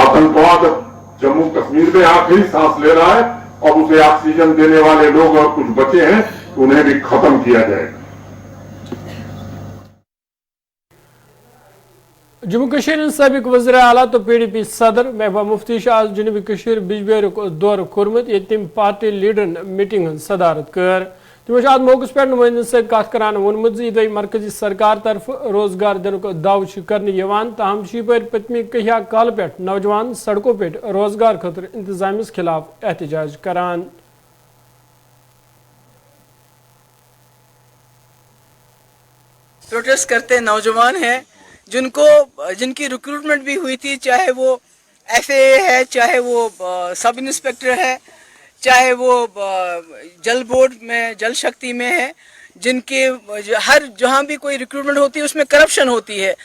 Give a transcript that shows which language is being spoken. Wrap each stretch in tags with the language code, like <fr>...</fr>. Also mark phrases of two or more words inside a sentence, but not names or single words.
<hi>आतंकवाद जम्मू कश्मीर में आखिरी सांस ले रहा है और उसे ऑक्सीजन देने वाले लोग और कुछ बचे हैं, उन्हें भी खत्म किया जाएगा।</hi> <ks>जम्मू कश्मीर सबक वज़ीर आला तो PDP सदर महबूबा मुफ्ती आज जनूबी कश्मीर बिजबेर दौर कोर्मुत ये तम पार्टी लीडरन मीटिंग हज सदारत कर। तमो अत मौके पे नुमाइंदन सत कत करान वोनमुत यह मरकजी सरकार तरफ रोजगार दिन दाव कर तहम पत्मी कहिया काल पे नौजवान सड़कों पे रोजगार खतर इंतजामिया खिलाफ एहतजाज करान।</ks> <hi>प्रोटेस्ट करते नौजवान हैं जिनकी रिक्रूटमेंट भी हुई थी, चाहे वो FAA है, चाहे वो</hi> <en>sub inspector</en> <hi>है, चाहे वो जल बोर्ड में जल शक्ति में है, जिनके हर जहाँ भी कोई रिक्रूटमेंट होती है उसमें करप्शन होती है।</hi>